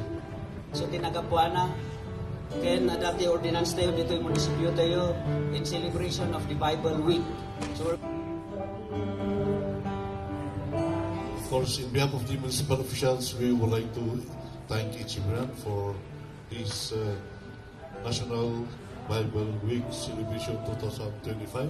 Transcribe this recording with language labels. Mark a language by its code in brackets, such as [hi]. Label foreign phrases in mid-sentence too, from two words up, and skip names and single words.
[en] So [ilo] tinagapuana, ken [en] adapt the ordinance tayo [tl] dito yung munisipyo tayo [en] in celebration of the Bible Week. So, of course, in behalf of the municipal officials, we would like to thank Ichimuran for this National Bible Week celebration 2025.